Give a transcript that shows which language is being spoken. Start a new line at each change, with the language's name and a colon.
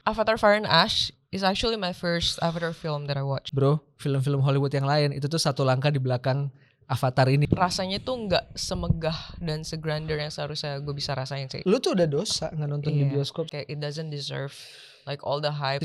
English: Avatar Fire and Ash is actually my first Avatar film that I watched.
Indonesian: Bro, film-film Hollywood yang lain itu tuh satu langkah di belakang Avatar ini. Rasanya tuh nggak semegah dan segrandeur yang seharusnya gue bisa rasain sih. Lu tuh udah dosa nggak nonton di bioskop.
English: Kayak it doesn't deserve like all the hype.